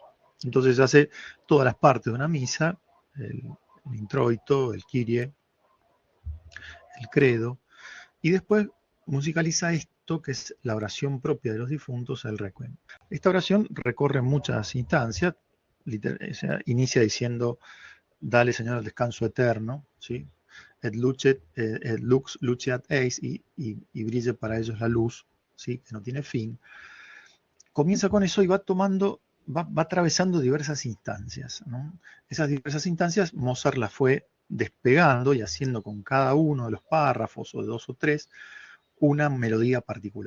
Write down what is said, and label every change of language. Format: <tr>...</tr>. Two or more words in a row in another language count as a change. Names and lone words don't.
<es>Entonces hace todas las partes de una misa, el introito, el Kyrie, el credo, y después musicaliza esto que es la oración propia de los difuntos, el requiem. Esta oración recorre muchas instancias, o sea, inicia diciendo, dale Señor el descanso eterno, ¿sí?</es> <la>Et lux luceat eis,</la> <es>y brille para ellos la luz, ¿sí? Que no tiene fin. Comienza con eso y va atravesando diversas instancias, ¿no? Esas diversas instancias Mozart las fue despegando y haciendo con cada uno de los párrafos, o de dos o tres, una melodía particular.</es>